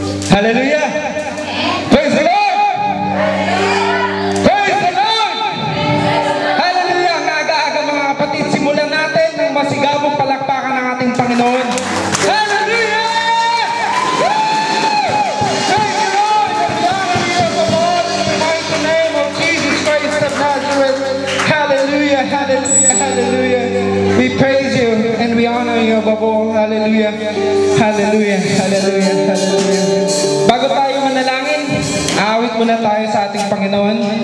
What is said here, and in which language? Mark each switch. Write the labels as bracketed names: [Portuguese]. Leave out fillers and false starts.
[English] Hallelujah! Praise the Lord! Praise the Lord! Hallelujah! [Filipino] Ang aga-aga mga kapatid, simulan natin ng masigabong palakpakan ng ating Panginoon. [English] Hallelujah! Praise the Lord! And the honor of the Lord in the mighty name of Jesus Christ of Nazareth. Hallelujah! Hallelujah! Hallelujah! We praise you and we honor you above all. Hallelujah! Hallelujah! Hallelujah! Hallelujah! [Filipino] Bago tayo manalangin, aawit muna tayo sa ating Panginoon.